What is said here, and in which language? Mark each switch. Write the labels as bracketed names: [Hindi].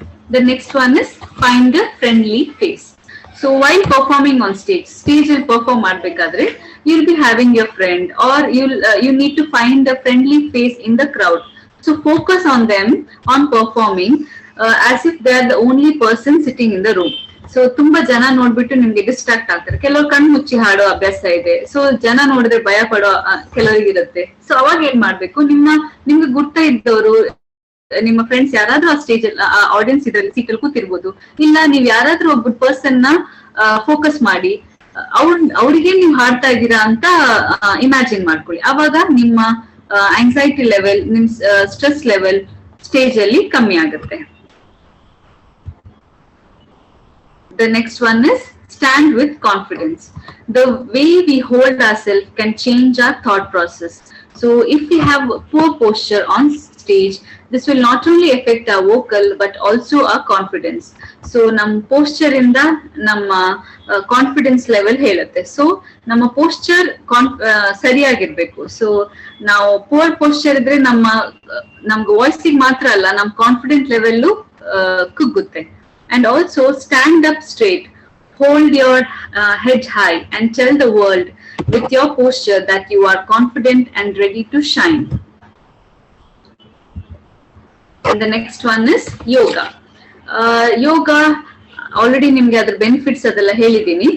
[English] The next one is find a friendly face. So while performing on stage will perform [Kannada] madbekadre, [English] you'll be having your friend, or you need to find a friendly face in the crowd. So focus on them on performing as if they are the only person sitting in the room. [Kannada] So ತುಂಬಾ ಜನ ನೋಡ್ಬಿಟ್ಟು ನಿಮ್ಗೆ distract ಆಗ್ತಾರೆ. ಕೆಲವರು ಕಣ್ಣು ಮುಚ್ಚಿ ಹಾಡೋ ಅಭ್ಯಾಸ ಇದೆ. ಸೊ ಜನ ನೋಡಿದ್ರೆ ಭಯ ಪಡೋ ಕೆಲವರಿಗಿರುತ್ತೆ. ಸೊ ಅವಾಗ ಏನ್ ಮಾಡ್ಬೇಕು, ನಿಮ್ಗೆ ಗುರ್ತ ಇದ್ದವರು, ನಿಮ್ಮ ಫ್ರೆಂಡ್ಸ್ ಯಾರಾದ್ರೂ ಆ ಸ್ಟೇಜ್ ಆಡಿಯನ್ಸ್ ಇದ್ರಲ್ಲಿ ಸೀಟಲ್ಲಿ ಕೂತಿರ್ಬೋದು, ಇಲ್ಲ ನೀವ್ ಯಾರಾದ್ರೂ ಒಬ್ಬ ಪರ್ಸನ್ ನ ಫೋಕಸ್ ಮಾಡಿ ಅವ್ರಿಗೆ ನೀವು ಹಾಡ್ತಾ ಇದ್ದೀರಾ ಅಂತ ಇಮ್ಯಾಜಿನ್ ಮಾಡ್ಕೊಳ್ಳಿ. ಅವಾಗ ನಿಮ್ಮ ಆಂಗ್ಸೈಟಿ ಲೆವೆಲ್, ನಿಮ್ ಸ್ಟ್ರೆಸ್ ಲೆವೆಲ್ ಸ್ಟೇಜ್ ಅಲ್ಲಿ ಕಮ್ಮಿ ಆಗುತ್ತೆ. [English] The next one is stand with confidence. The way we hold ourselves can change our thought process. So if we have poor posture on stage, this will not only affect our vocal but also our confidence. [Kannada] So ನಮ್ಮ posture ಇಂದ ನಮ್ಮ confidence level ಹೇಳುತ್ತೆ. So ನಮ್ಮ posture ಸರಿಯಾಗಿರ್ಬೇಕು. So ನಾವು poor posture ಇದ್ರೆ ನಮ್ಗೆ ವಾಯ್ಸಿಗೆ ಮಾತ್ರ ಅಲ್ಲ, ನಮ್ಮ confidence level ಕುಗ್ಗುತ್ತೆ. [English] And also stand up straight, hold your head high and tell the world with your posture that you are confident and ready to shine. And the next one is yoga. [Kannada] Yoga already nimge adar benefits adella helidini.